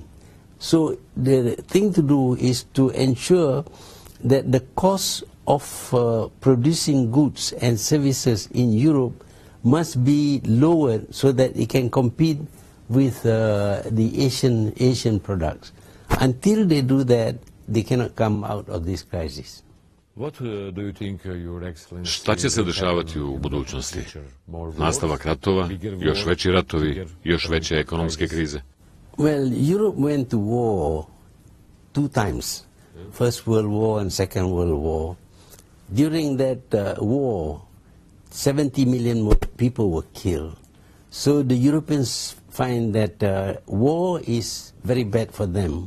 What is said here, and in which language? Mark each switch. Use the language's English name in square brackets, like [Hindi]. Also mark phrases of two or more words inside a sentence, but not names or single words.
[English] So the thing to do is to ensure that the cost of producing goods and services in Europe must be lowered so that it can compete with the Asian products. Until they do that, they cannot come out of this crisis. [Bosnian] Šta će se dešavati u budućnosti? Nastavak ratova, još veći ratovi, još veće ekonomske krize? [English] Well, Europe went to war 2 times. First World War and Second World War. During that war, 70 million more people were killed. So the Europeans find that war is very bad for them.